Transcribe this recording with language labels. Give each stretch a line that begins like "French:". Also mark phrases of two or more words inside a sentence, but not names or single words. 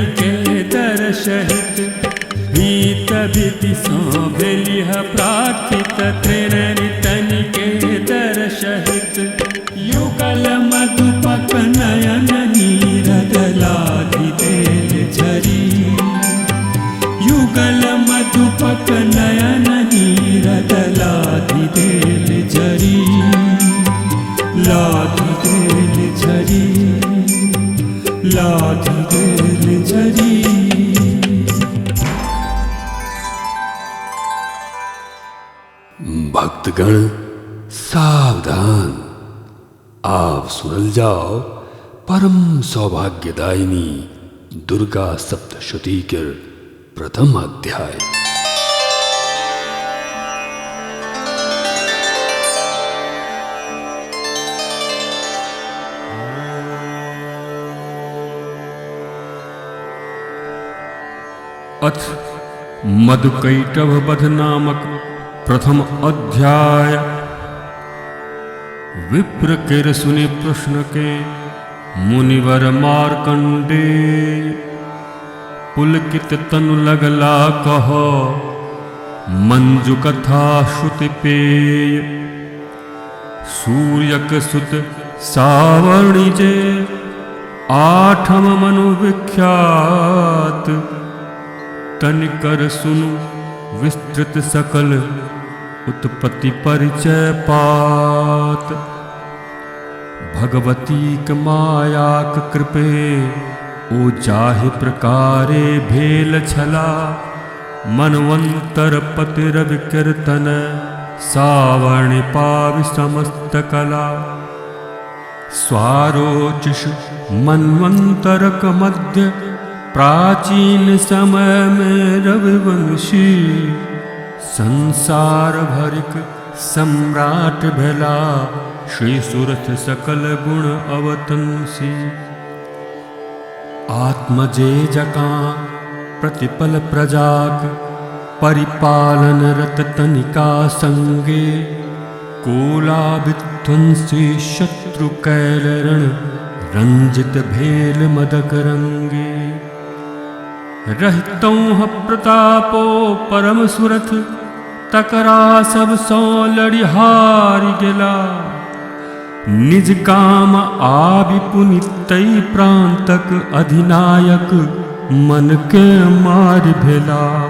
Maithili: के दर्शहित भीत विधि भेली है प्रार्थित तृणनि तनि के दर्शहित युगल मधुपक नयन नीरद लाधि देल झरी युगल मधुपक नयन नीरद लाधि देल झरी लाधि देल झरी लाधि देल झरी। भक्तगण सावधान, आप सुनल जाओ परम सौभाग्यदायिनी दुर्गा सप्तशती के प्रथम अध्याय। अथ मधुकैटभ वध नामक प्रथम अध्याय। विप्र केर सुने प्रश्न के मुनिवर मार्कंडेय पुलकित तनु लगला कहो मंजु कथा श्रुति पेय। सूर्यक सुत सावर्णि जे आठम मनु विख्यात तनिकर सुनु विस्तृत सकल उत्पत्ति परिचय पात। भगवतीक मायाक कृपे ओ जाहि प्रकारे भेल छला मनवंतर पति रवि कीर्तन सावर्ण पावि समस्त कला स्वारोचिष मनवंतरक मध्य प्राचीन समय में रविवंशी संसार भरिक सम्राट भेला श्री सुरथ सकल गुण अवतंसी आत्मजे जकां प्रतिपल प्रजाक परिपालन रत तनिका संगे कोला विध्वंसी शत्रु कैलरण रंजित भेल मदक रंगे रहतौं प्रतापो परम सुरथ तकरा सब सौ लड़ी हारि गेला निज काम आबि पुनितई प्रांतक अधिनायक मन के मारि भेला